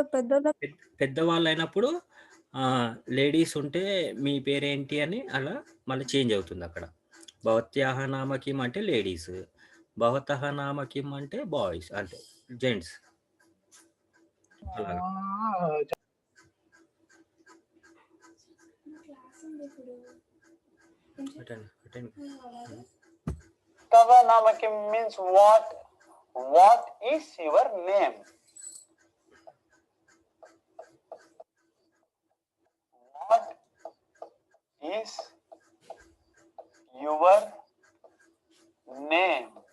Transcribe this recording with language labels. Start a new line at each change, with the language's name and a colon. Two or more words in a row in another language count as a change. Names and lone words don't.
Telugu: పెద్దవాళ్ళు అయినప్పుడు లేడీస్ ఉంటే మీ పేరేంటి అని అలా మళ్ళీ చేంజ్ అవుతుంది అక్కడ.
Sanskrit: भवत्याह नाम किम्
Telugu: అంటే లేడీస్,
Sanskrit: भवतः नाम किम्
Telugu: అంటే బాయ్స్, అంటే జెంట్స్. అలాగా.
Sanskrit: तव नाम किम्
English: means what? What is your name? What is your name?